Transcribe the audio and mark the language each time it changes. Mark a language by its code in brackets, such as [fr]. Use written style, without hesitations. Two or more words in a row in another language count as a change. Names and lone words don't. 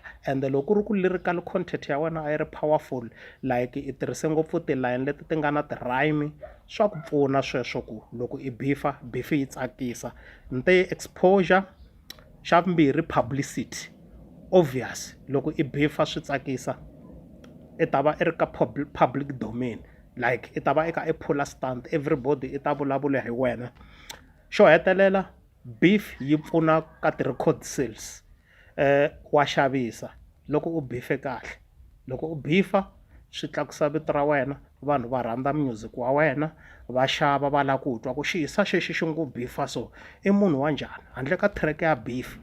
[ts] Ende loko ri ku [en] lyrical content [ts] ya wena a yi ri powerful like i tirhise ngopfu tilayini leti ti nga na ti-rhyme, swa ku pfuna sweswo ku loko i beef yi tsakisa. Nte exposure, xa vumbirhi publicity, obvious loko i beef swi tsakisa i ta va i ri ka [en] public domain, [ts] like i ta va i kha i phula stunt, everybody i ta vulavula hi wena. Xo hetelela beef yi pfuna ka ti- [en] record sales, [ts] wa xavisa loko u beef kahle. Loko u beef swi tlakusa vito ra wena, vanhu va rhandza music wa wena, va xava va lava ku twa ku xiyisa xexi xi ngo beef so i munhu wa njhani handle ka track ya beef.